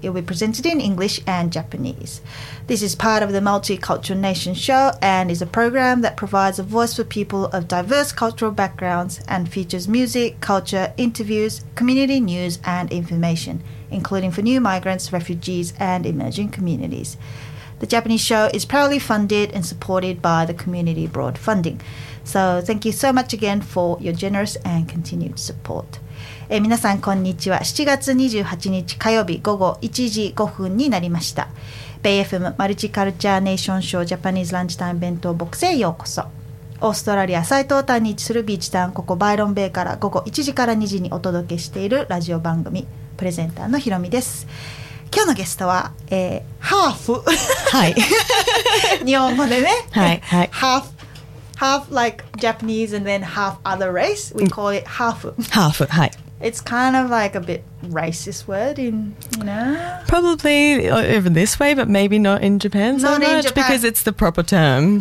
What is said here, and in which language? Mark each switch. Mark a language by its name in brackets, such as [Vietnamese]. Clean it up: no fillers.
[English] It will be presented in English and Japanese. This is part of the Multicultural Nation Show and is a program that provides a voice for people of diverse cultural backgrounds and features music, culture, interviews, community news and information, including for new migrants, refugees and emerging communities. The Japanese show is proudly funded and supported by the Community Broad Funding. So thank you so much again for your generous and continued support. [Japanese] 皆さんこんにちは。 7月28日火曜日午後1時5分になりました。 Bay FM マルチカルチャーネーションショージャパニーズランチタイム弁当ボックスへようこそ。オーストラリア最東端に位置するビーチタウン、ここバイロンベイから午後1時から2時にお届けしているラジオ番組、プレゼンターのひろみです。今日のゲストは、ハーフ。はい。日本語でね。はい。はい。 [English] Half like Japanese and then half other race. We call it half. Half, はい。 It's kind of like a bit racist word in, you know? Probably even this way, but maybe not in Japan so not much in Japan. Because it's the proper term.